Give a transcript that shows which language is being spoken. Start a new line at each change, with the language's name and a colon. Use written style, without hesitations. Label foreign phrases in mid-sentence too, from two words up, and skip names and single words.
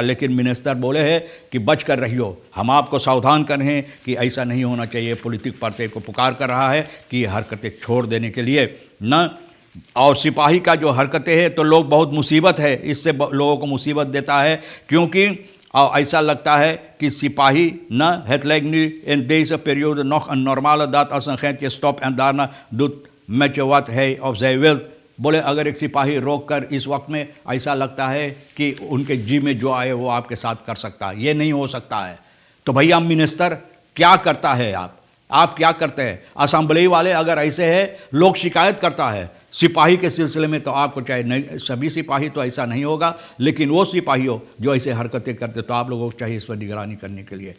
Hindi: लेकिन मिनिस्टर बोले हैं कि बच कर रहियो, हम आपको सावधान कर रहे हैं कि ऐसा नहीं होना चाहिए।
Dutch: politieke partij
Hindi: को पुकार कर रहा है कि ये हरकतें छोड़ देने के लिए न। और सिपाही का जो हरकतें हैं तो लोग बहुत मुसीबत है, इससे लोगों को मुसीबत देता है क्योंकि और ऐसा लगता है कि सिपाही न
Dutch: het lijkt nu in deze periode nog een normale dat als een agentje stopt en daarna doet met je wat hij of zij wil।
Hindi: बोले अगर एक सिपाही रोक कर इस वक्त में ऐसा लगता है कि उनके जी में जो आए वो आपके साथ कर सकता है, ये नहीं हो सकता है। तो भैया मिनिस्टर क्या करता है आप क्या करते हैं? असेंबली वाले अगर ऐसे है लोग शिकायत करता है सिपाही के सिलसिले में तो आपको चाहे नहीं, सभी सिपाही तो ऐसा नहीं होगा लेकिन वो सिपाही हो जो ऐसे हरकतें करते तो आप लोगों को चाहिए इस पर निगरानी करने के लिए।